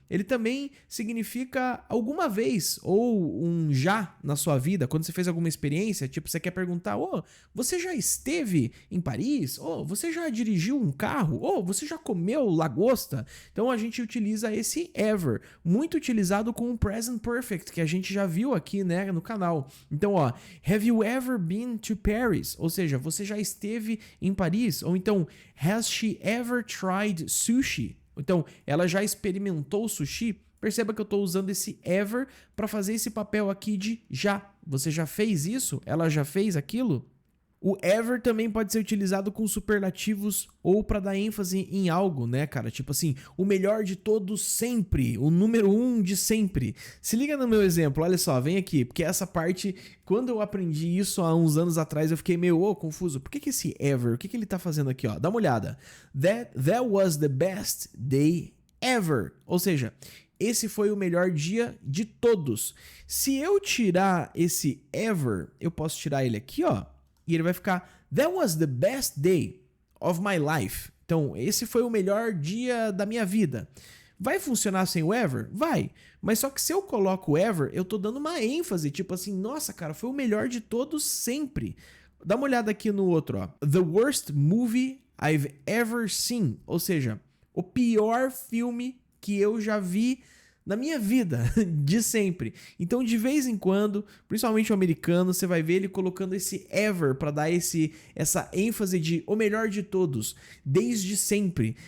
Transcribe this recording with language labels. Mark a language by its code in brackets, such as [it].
[pt] Ele também significa alguma vez ou um já na sua vida, quando você fez alguma experiência, tipo, você quer perguntar, você já esteve em Paris? Você já dirigiu um carro? Você já comeu lagosta? Então a gente utiliza esse ever, muito utilizado com o present perfect, que a gente já viu aqui, né, no canal. Então, [en] have you ever been to Paris? [pt] Ou seja, você já esteve em Paris? Ou então, [en] has she ever tried sushi? [pt] Então, ela já experimentou sushi? Perceba que eu estou usando esse ever para fazer esse papel aqui de já. Você já fez isso? Ela já fez aquilo? O ever também pode ser utilizado com superlativos ou para dar ênfase em algo, né, cara? Tipo assim, o melhor de todos sempre, o número 1 de sempre. Se liga no meu exemplo, olha só, vem aqui, porque essa parte, quando eu aprendi isso há uns anos atrás, eu fiquei meio confuso. Por que esse ever, o que ele tá fazendo aqui, ó? Dá uma olhada. [en] That was the best day ever. [pt] Ou seja, esse foi o melhor dia de todos. Se eu tirar esse ever, eu posso tirar ele aqui, ó. E ele vai ficar, [en] that was the best day of my life. [pt] Então, esse foi o melhor dia da minha vida. Vai funcionar sem o ever? Vai. Mas só que se eu coloco o ever, eu tô dando uma ênfase, tipo assim, nossa, cara, foi o melhor de todos sempre. Dá uma olhada aqui no outro, ó. [en] The worst movie I've ever seen. [pt] Ou seja, o pior filme que eu já vi na minha vida, de sempre. Então, de vez em quando, principalmente o americano, você vai ver ele colocando esse ever para dar essa ênfase de o melhor de todos, desde sempre.